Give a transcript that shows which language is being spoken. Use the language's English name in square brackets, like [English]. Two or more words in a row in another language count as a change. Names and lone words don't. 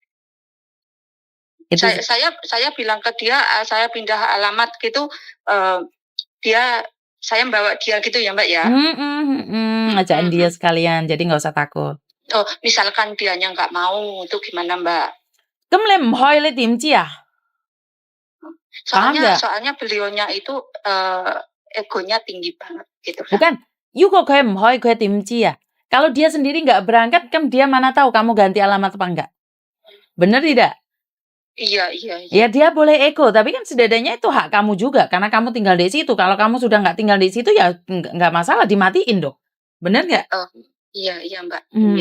[Indonesian] Itu Saya bilang ke dia, saya pindah alamat gitu, eee, saya bawa dia gitu ya, Mbak, ya? mhm, mhm, Mhm, ngajakin dia mhm. sekalian, jadi nggak usah takut. Oh, misalkan dianya nggak mau, itu gimana, Mbak? [Cantonese] 咁你唔去你點知啊？ Paham [Indonesian] Soalnya nggak? soalnya beliaunya itu, egonya tinggi banget gitu lah. Bukan, [Cantonese] 佢唔去佢點知啊? [Indonesian] Kalau dia sendiri nggak berangkat, kan dia mana tahu kamu ganti alamat apa enggak? Bener tidak? Iya, iya, iya. Ya dia boleh ego, tapi kan setidaknya itu hak kamu juga, karena kamu tinggal di situ. Kalau kamu sudah nggak tinggal di situ, ya nggak masalah, dimatiin dong. Bener nggak? Oh, iya, iya, Mbak, iya,